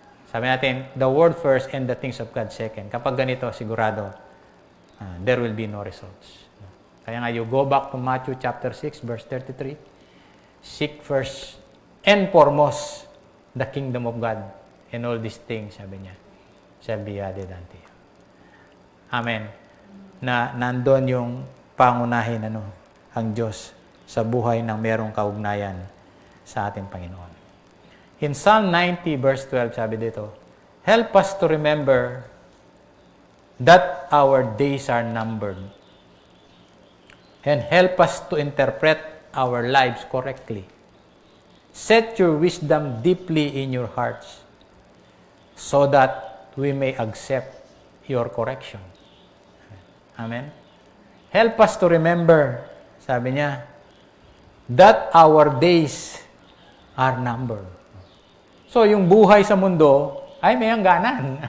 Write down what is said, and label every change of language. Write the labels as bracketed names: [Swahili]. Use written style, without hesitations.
[Filipino] Sabi natin, [English] the word first and the things of God second. [Filipino] Kapag ganito, sigurado, [English] there will be no results. [Filipino] Kaya nga, [English] you go back to Matthew chapter 6, verse 33. Seek first and foremost the kingdom of God and all these things, [Filipino] sabi niya, [English] shall be added unto you. Amen. [Filipino] Na nandun yung pangunahin ang Diyos sa buhay ng merong kaugnayan sa ating Panginoon. [English] In Psalm 90 verse 12, [Filipino] sabi dito, [English] help us to remember that our days are numbered and help us to interpret our lives correctly. Set your wisdom deeply in your hearts so that we may accept your correction. Amen? Help us to remember, [Filipino] sabi niya, [English] that our days are numbered. [Filipino] So, yung buhay sa mundo ay may hangganan.